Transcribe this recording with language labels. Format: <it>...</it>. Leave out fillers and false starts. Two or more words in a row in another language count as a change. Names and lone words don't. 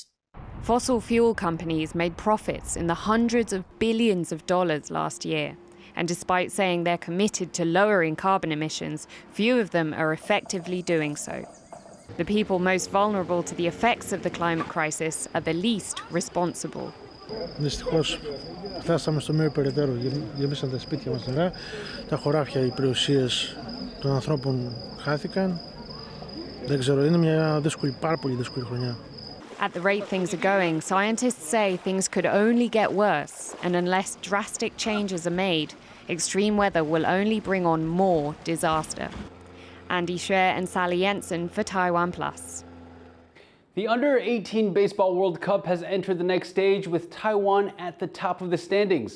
<en>Fossil fuel companies made profits in the hundreds of billions of dollars last year. And despite saying they're committed to lowering carbon emissions, few of them are effectively doing so. The people most vulnerable to the effects of the climate crisis are the least responsible.</en> <el>Δυστυχώς φτάσαμε στο σημείο περαιτέρω. Γεμίσαν τα σπίτια μας νερά, τα χωράφια, οι περιουσίες των ανθρώπων χάθηκαν. Δεν ξέρω, είναι μια δύσκολη, πάρα πολύ δύσκολη χρονιά.</el> <en>At the rate things are going, scientists say things could only get worse, and unless drastic changes are made, extreme weather will only bring on more disaster. Andy Scher and Sally Jensen for TaiwanPlus. The Under-18 Baseball World Cup has entered the next stage with Taiwan at the top of the standings.</en>